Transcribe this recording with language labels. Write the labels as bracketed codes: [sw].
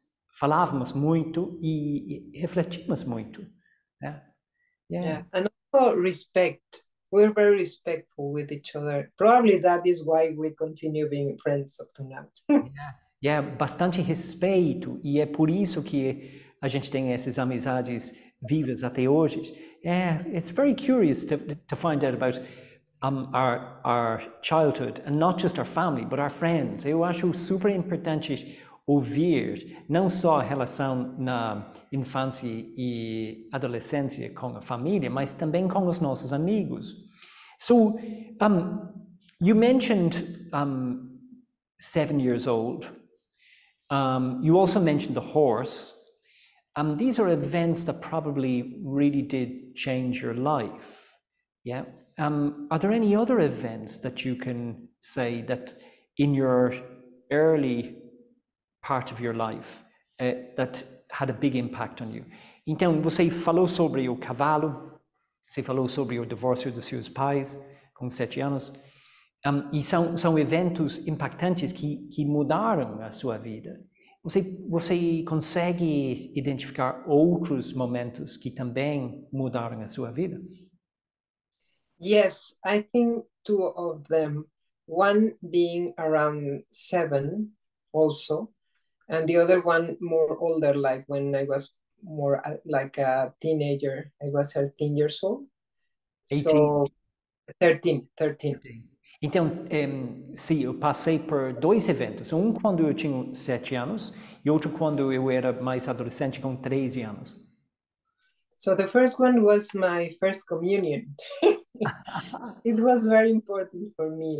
[pt] Falávamos muito e refletimos muito. [en] Yeah. Yeah. And also respect. We're very respectful with each other. Probably that is why we continue being friends up to now. [pt] Bastante respeito e é por isso que a gente tem essas amizades vivas até hoje. [en] It's very curious to find out about our childhood and not just our family, but our friends. [pt] Eu acho super importante ouvir não só a relação na infância e adolescência com a família, mas também com os nossos amigos. [en] So, you mentioned 7 years old. You also mentioned the horse. These are events that probably really did change your life. Yeah. Are there any other events that you can say that in your early part of your life that had a big impact on you? [pt] Então, você falou sobre o cavalo, você falou sobre o divórcio dos seus pais com 7 anos, e são eventos impactantes que mudaram a sua vida. Você consegue identificar outros momentos que também mudaram a sua vida? [en] Yes, I think two of them. One being around 7 also, and the other one more older, like when I was more like a teenager. I was 13 years old. 18. So 13. [pt] Então, sim, eu passei por 2 eventos. Um quando eu tinha 7 anos e outro quando eu era mais adolescente com 13 anos. [en] So the first one was my first communion. It was very important for me.